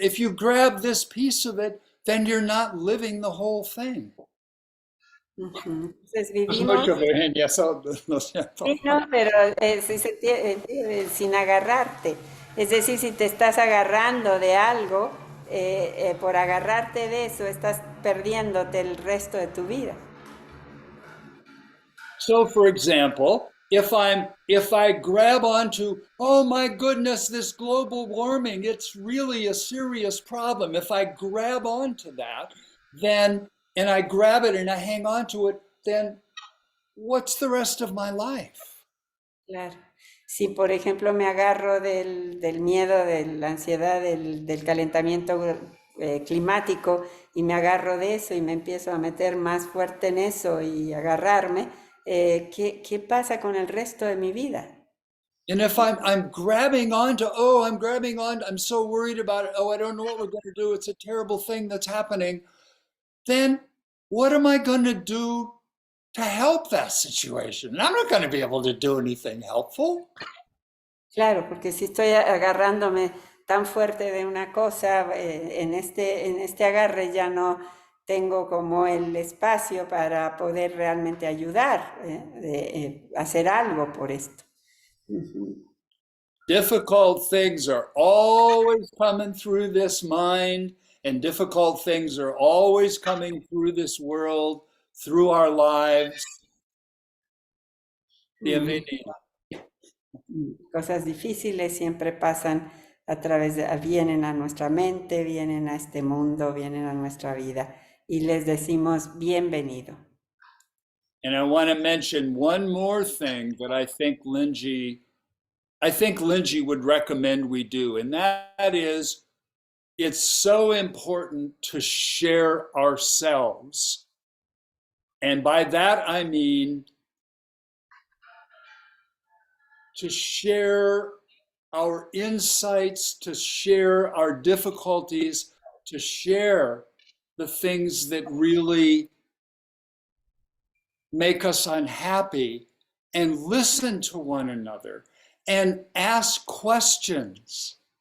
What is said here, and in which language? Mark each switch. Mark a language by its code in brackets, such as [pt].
[en] If you grab this piece of it, then you're not living the whole thing. [es] Ujú. Entonces vivimos. mucho, Virginia, eso lo siento. Sí, no, pero sí sin agarrarte. Es decir, si te estás agarrando de algo, por agarrarte de eso, estás perdiéndote el resto de tu vida. [en] So, for example, if I grab onto, oh my goodness, this global warming, it's really a serious problem. If I grab onto that, then and I grab it and I hang on to it, then what's the rest of my life? [es] Claro. Si, por ejemplo, me agarro del miedo, de la ansiedad, del calentamiento climático y me agarro de eso y me empiezo a meter más fuerte en eso y agarrarme, ¿qué pasa con el resto de mi vida? [en] And if I'm grabbing onto, oh, I'm grabbing on, I'm so worried about it. Oh, I don't know what we're going to do. It's a terrible thing that's happening. Then what am I going to do to help that situation? And I'm not going to be able to do anything helpful. [es] Claro, porque si estoy agarrándome tan fuerte de una cosa, en este agarre ya no tengo como el espacio para poder realmente ayudar, hacer algo por esto. Ujú. [en] Difficult things are always coming through this mind, and difficult things are always coming through this world, through our lives. Mm. [es] Bienvenida. Cosas difíciles siempre pasan vienen a nuestra mente, vienen a este mundo, vienen a nuestra vida y les decimos bienvenido. [en] And I want to mention one more thing that I think Linchi would recommend we do, and that is it's so important to share ourselves. And by that I mean to share our insights, to share our difficulties, to share the things that really make us unhappy, and listen to one another and ask questions.